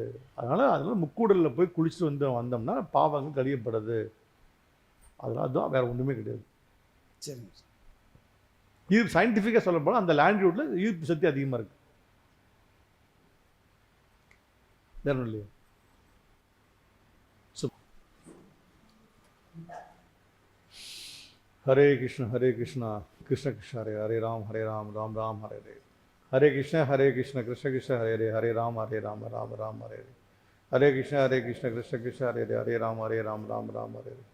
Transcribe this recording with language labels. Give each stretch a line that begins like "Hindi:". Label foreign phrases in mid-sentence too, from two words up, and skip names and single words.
Tamil: அதனால் முக்கூடலில் போய் குளிச்சுட்டு வந்தோம்னா பாவங்கள் கழியப்படுது. அதுதான் வேறு ஒன்றுமே கிடையாது. சரிங்க. ஈர்ப்பு சயின்டிஃபிக்காக சொல்லப்போனால் அந்த லேண்டியூட்டில் ஈர்ப்பு சக்தி அதிகமாக இருக்குது. வேற ஒன்றும் இல்லையா?
Sanskrit: हरे कृष्ण कृष्ण कृष्ण हरे हरे राम राम राम हरे हरे. हरे कृष्ण कृष्ण कृष्ण हरे हरे राम राम राम हरे हरे. हरे कृष्ण कृष्ण कृष्ण हरे हरे राम राम राम हरे हरे.